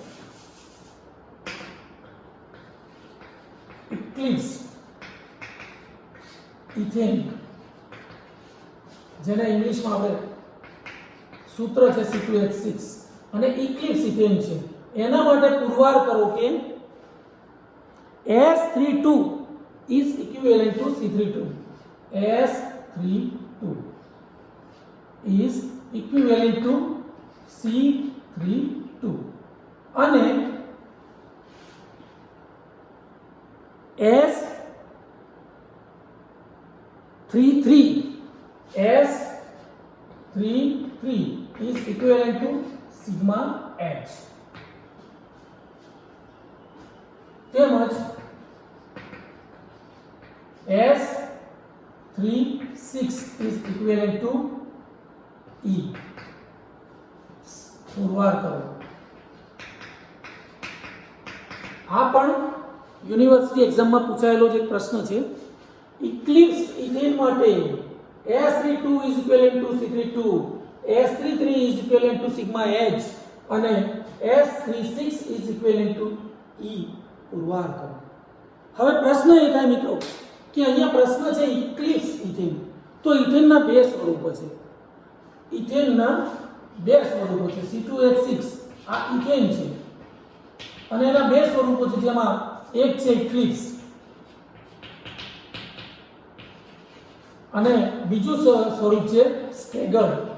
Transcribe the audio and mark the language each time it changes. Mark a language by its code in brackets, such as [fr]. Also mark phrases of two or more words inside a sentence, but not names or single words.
[en] eclipse ethane [gu] જેને ઇંગ્લિશમાં આપણે સૂત્ર છે C2H6 અને [en] eclipse ethane [gu] છે, એના માટે પુરવાર કરો કે [en] S32 is equivalent to C32. S32 is equivalent to C32 અને S33 is equivalent to sigma H. તેમજ S36 is equivalent to E. [gu] પુરવાર કરો. આ પણ યુનિવર્સિટી એક્ઝામમાં પૂછાયેલો જ એક પ્રશ્ન છે. [en] eclipse ethane માટે S32 is equivalent to C32, S33 is equivalent to sigma H અને S36 is equivalent to E. [gu] પુરવાર કરો. હવે પ્રશ્ન એ થાય મિત્રો કે અહીંયા પ્રશ્ન છે [en] eclipse ethane. [gu] તો ઇથેનના બે સ્વરૂપો છે. ઇથેનના બે સ્વરૂપો છે. C2H6 આ ઇથેન છે અને એના બે સ્વરૂપો છે, જેમાં એક છે ઇક્લિપ્સ અને બીજું સ્વરૂપ છે સ્ટેગર્ડ.